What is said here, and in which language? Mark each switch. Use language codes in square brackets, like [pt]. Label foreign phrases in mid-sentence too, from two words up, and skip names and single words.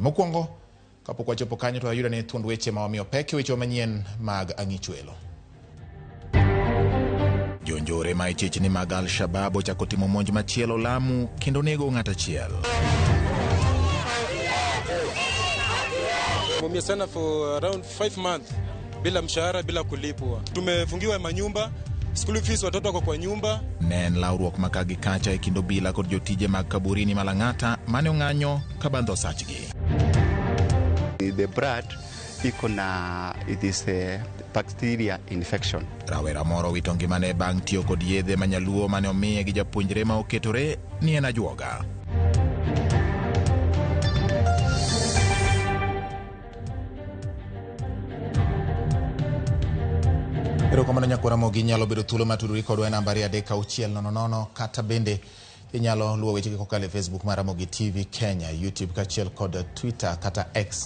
[luo] Mokwongo kapok wachopo kanyo to ayudo ne thuond weche ma wamiyo pek weche manyien mag ang'ichwelo. Jonjore ma ichich mag Al-Shabaab ochako timo monj machielo Lamu kendo nego ng'at achiel. [sw] Mumia sana [en] for around 5 months [sw] bila mshahara, bila kulipwa. Tumefungiwa manyumba, [en] school fees [sw] watoto wako kwa nyumba. [luo] Nen lauruok makagi kacha e kindo bila kod jotije mag kaburini Malang'ata mane ong'anyo kabandho sachgi. [en] The blood it is a bacteria infection. [luo] Rawera moro wito ngimane bang' tiyo kod yedhe manyaluo mane omiye gi japuonjre ma oketore ni en ajuoga. Erokamano nyaka Ramogi nyalo bedo thuolo matudori kodwa e nambari 36000 kata bende inyalo luwo weche kokalo e Facebook mar Ramogi TV Kenya, YouTube kaachiel kod Twitter kata X.